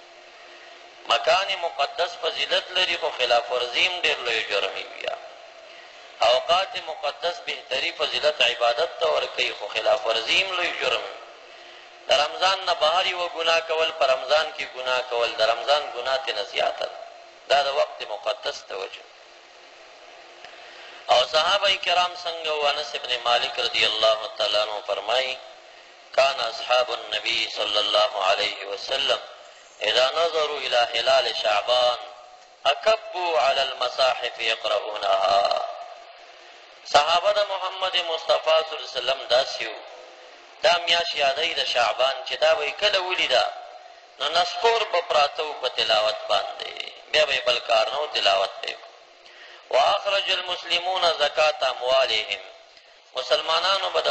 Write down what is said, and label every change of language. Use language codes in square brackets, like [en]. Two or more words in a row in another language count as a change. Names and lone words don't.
[ps] مکان مقدس فضیلت لري خو خلاف ورزي هم ډېر لوی جرم وي. بیا اوقات مقدس بهتري فضیلت عبادت ته ورکوي خو خلاف ورزي هم لوی جرم وي. د رمضان نه بهر یوه ګناه کول په رمضان کې ګناه کول د رمضان ګناه ترې نه زیاته ده. دا د وقت مقدس توجه. او صحابه کرام څنګه و انس ابن مالک [ar] رضی الله تعالی عنہ [ps] فرمایي [ar] کان اصحاب النبي صلی الله علیه وسلم اذا نظروا الى هلال شعبان اکبوا على المصاحف يقرؤونها. [ps] صحابه د محمد مصطفی [ar] صلی الله علیه وسلم [ps] داسې وو دا میاشت یادوي د شعبان چې دا به یې کله ولیده نو نسکور به پراته وو په تلاوت باندې بیا به یې بل کار نه و تلاوت به یې [ar] واخرج المسلمون زکات اموالهم [ps] مسلمانانو به د